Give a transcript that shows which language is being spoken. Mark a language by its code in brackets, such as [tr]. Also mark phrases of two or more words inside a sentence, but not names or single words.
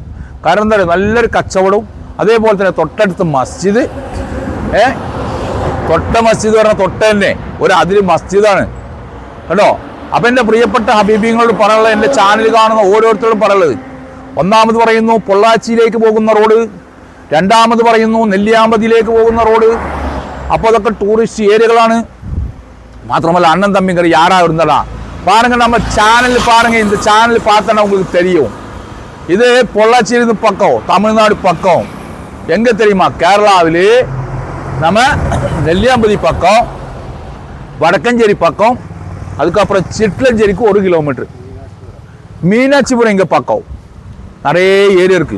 [ml] കാരണം എന്താ പറയുക, നല്ലൊരു കച്ചവടവും അതേപോലെ തന്നെ തൊട്ടടുത്ത് മസ്ജിദ്, തൊട്ട മസ്ജിദ് പറഞ്ഞാൽ തൊട്ട തന്നെ ഒരു അതിര് മസ്ജിദാണ് കേട്ടോ. അപ്പം എൻ്റെ പ്രിയപ്പെട്ട ഹബീബിങ്ങളോട് പറയാനുള്ളത്, എൻ്റെ ചാനൽ കാണുന്ന ഓരോരുത്തരോടും പറയുള്ളത്, ഒന്നാമത് പറയുന്നു പൊള്ളാച്ചിയിലേക്ക് പോകുന്ന റോഡ്, രണ്ടാമത് പറയുന്നു നെല്ലിയാമ്പതിയിലേക്ക് പോകുന്ന റോഡ്. അപ്പോൾ അതൊക്കെ ടൂറിസ്റ്റ് ഏരിയകളാണ്. മാത്രമല്ല അണ്ണൻ തമ്മിക്കറി [ta] யாரா இருந்தாலும் பாருங்க, நம்ம சேனல் பாருங்க, இந்த சேனல் பார்த்தா உங்களுக்கு தெரியும். இது பொள்ளாச்சியிலிருந்து பக்கம், தமிழ்நாடு பக்கம். எங்கே தெரியுமா, கேரளாவிலே நம்ம நெல்லியாம்பதி பக்கம், வடக்கஞ்சேரி பக்கம், அதுக்கப்புறம் சிட்லஞ்சேரிக்கு 1 கிலோமீட்டர், மீனாட்சிபுரம் இங்கே பக்கம், நிறைய ஏரியா இருக்குது.